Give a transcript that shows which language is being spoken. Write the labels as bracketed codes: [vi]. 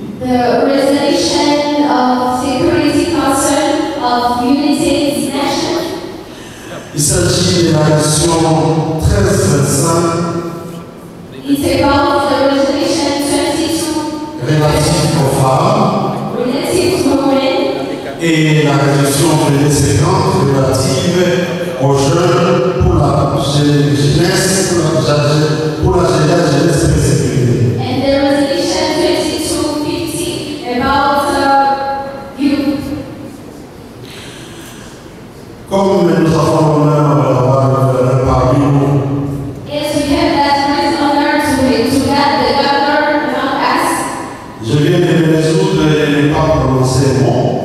[en] the resolution of Security Council of United Nations. [fr] Il s'agit de la résolution 1325 [en] It's about the resolution 22 [fr] relative aux femmes [en] relative to women [fr] et la résolution 2250 relative aux jeunes pour la jeunesse, pour la jeunesse persécutée. [en] and the resolution 2250 about youth. [fr] Comme nous avons l'honneur d'avoir parmi nous, [en] Yes, we have that great honor to have the governor among us. [fr] je viens de me résoudre de ne pas prononcer le mot,